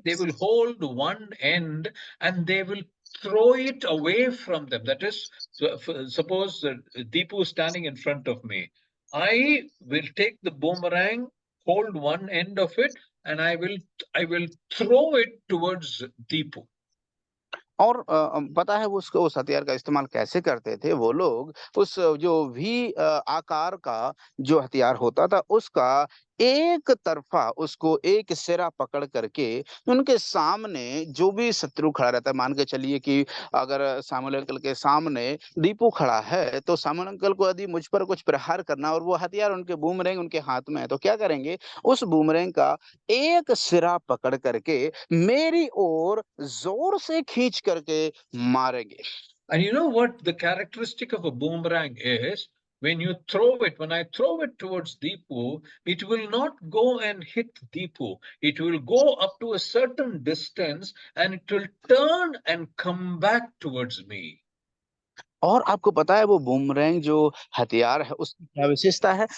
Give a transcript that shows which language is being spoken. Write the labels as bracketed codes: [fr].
[en] They will hold one end and they will throw it away from them. That is, suppose Deepu is standing in front of me. I will take the boomerang, hold one end of it, and I will throw it towards Deepu. [hi] और पता है वो उसको उस हथियार का इस्तेमाल कैसे करते थे वो लोग? उस जो भी आकार का जो हथियार होता था, उसका एक तरफा, उसको एक सिरा पकड़ करके उनके सामने जो भी शत्रु खड़ा रहता है, मान के चलिए कि अगर सामुएल अंकल के सामने दीपू खड़ा है, तो सामुएल अंकल को यदि मुझ पर कुछ प्रहार करना और वो हथियार उनके बूमरैंग उनके हाथ में है, तो क्या करेंगे? उस बूमरैंग का एक सिरा पकड़ करके मेरी ओर जोर से खींच करके मारेंगे। [en] And you know what the characteristic of a boomerang is? When you throw it, when I throw it towards Deepu, it will not go and hit Deepu. It will go up to a certain distance and it will turn and come back towards me. [hi] और आपको पता है वो boomerang जो हथियार है उसकी क्या विशेषता है?